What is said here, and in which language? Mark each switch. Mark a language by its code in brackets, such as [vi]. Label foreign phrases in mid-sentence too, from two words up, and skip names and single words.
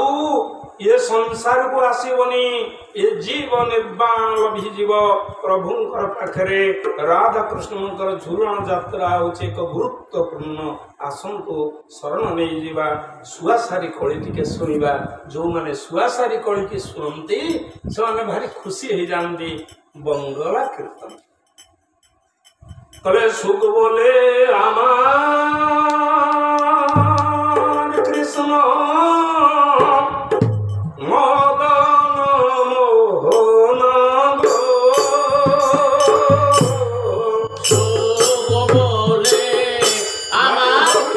[or] ଏ ସଂସାରକୁ ଆସିବନି ଏ ଜୀବ ନିର୍ବାଣ ଲଭିଯିବ ପ୍ରଭୁଙ୍କର ପାଖରେ ରାଧାକୃଷ୍ଣଙ୍କର ଝୁଲଣ ଯାତ୍ରା ହେଉଛି ଏକ ଗୁରୁତ୍ୱପୂର୍ଣ୍ଣ ଆସନ୍ତୁ ଶରଣ ନେଇଯିବା ଶୁଆସାରି କଳି ଟିକେ ଶୁଣିବା ଯେଉଁମାନେ ଶୁଆସାରି କଳିକି ଶୁଣନ୍ତି ସେମାନେ ଭାରି ଖୁସି ହେଇଯାଆନ୍ତି ବଙ୍ଗଳା କୀର୍ତ୍ତନ [bn] তবে সুখ বলে আমার কৃষ্ণ মদন মোহন গো সুখ বলে আমার